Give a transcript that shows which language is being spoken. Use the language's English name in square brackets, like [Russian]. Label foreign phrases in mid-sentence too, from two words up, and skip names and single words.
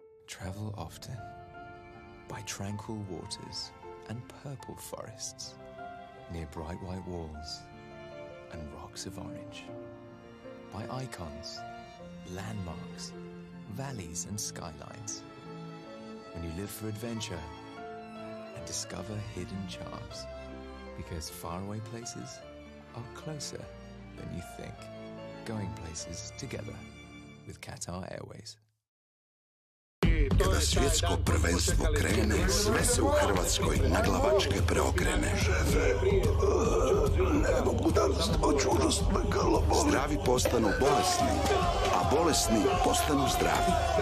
[English] travel often by tranquil waters and purple forests, near bright white walls and rocks of orange, by icons, landmarks, valleys and skylines. When you live for adventure and discover hidden charms, because faraway places are closer than you think. Going places together with Qatar Airways. [Croatian] Kada svjetsko prvenstvo krene, sve se u Hrvatskoj naglavačke preokrene. Ne mogu danas doći, užasno me grlo boli. Zdravi postanu bolesni, a bolesni postanu zdravi.